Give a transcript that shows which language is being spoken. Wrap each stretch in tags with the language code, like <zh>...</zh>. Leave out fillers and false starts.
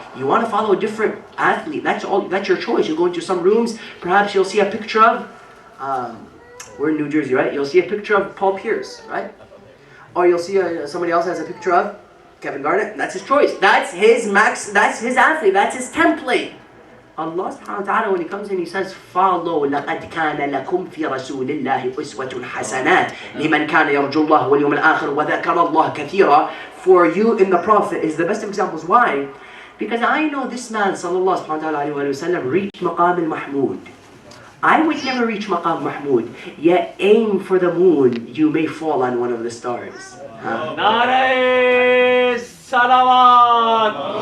<en>You want to follow a different athlete, that's your choice. You'll go into some rooms, perhaps you'll see a picture of, we're in New Jersey, right? You'll see a picture of Paul Pierce, right? Or you'll see somebody else has a picture of Kevin Garnett. That's his choice. That's his that's his athlete, that's his template. Allah subhanahu wa ta'ala, when He comes in, He says, follow,</en> <ar>لَقَدْ كَانَ لَكُمْ فِي رَسُولِ اللَّهِ أُسْوَةٌ حَسَنَةٌ لِمَنْ كَانَ يَرْجُو اللَّهَ وَالْيَوْمَ الْآخِرَ وَذَكَرَ اللَّهَ كَثِيرًا.</ar> <en>For you in the Prophet is the best examples. Why? Because I know this man, sallallahu alayhi wa sallam, reached maqam al-mahmud. I would never reach maqam mahmud, yet aim for the moon, you may fall on one of the stars. Nare salawat.</en>